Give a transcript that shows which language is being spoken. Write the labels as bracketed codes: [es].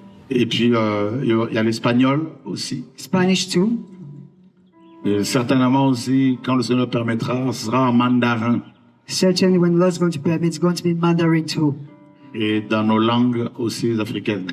[fr] Et puis il y a l'espagnol aussi. [en] Spanish too. [fr] Et certainement aussi, quand le Seigneur permettra, ce sera en mandarin [en] Certainly, when Lord's going to permit, it's going to be Mandarin too, [fr] et dans nos langues aussi africaines.